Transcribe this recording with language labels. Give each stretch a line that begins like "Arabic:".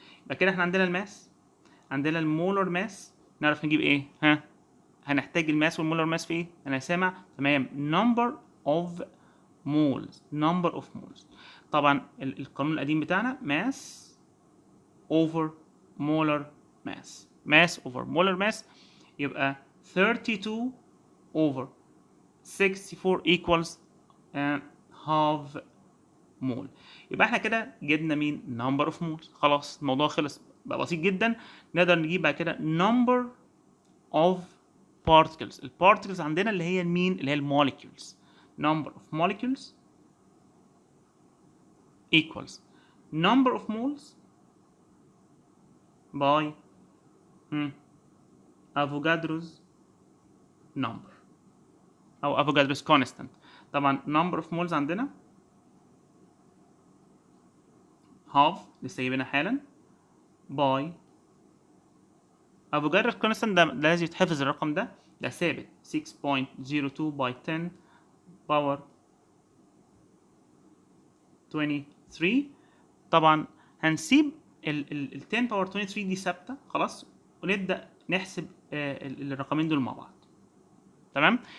Arabic: يبقى كده احنا عندنا الماس، عندنا المولر ماس. نعرف نجيب ايه؟ هنحتاج الماس والمولر ماس في ايه؟ انا سامع تمام number of moles.
English: number of moles.
Arabic: طبعا القانون القديم بتاعنا
English: mass over molar mass. mass over molar mass يبقى 32 over 64 equals half mole.
Arabic: يبقى احنا كده جبنا مين؟ number of moles. خلاص الموضوع خلص بقى بسيط جدا. نقدر نجيب بعد كده number of particles. البارتكلز عندنا اللي هي مين؟ اللي هي الموليكيولز.
English: number of molecules equals number of moles by Avogadro's number أو Avogadro's constant. طبعا number of moles عندنا half
Arabic: لسه جايبينها حالا
English: by Avogadro's constant.
Arabic: ده لازم يتحفظ الرقم ده ثابت 6.02 by 10 power 23. طبعا هنسيب ال 10 باور 23 دي ثابته خلاص ونبدا نحسب الرقمين دول مع بعض. تمام.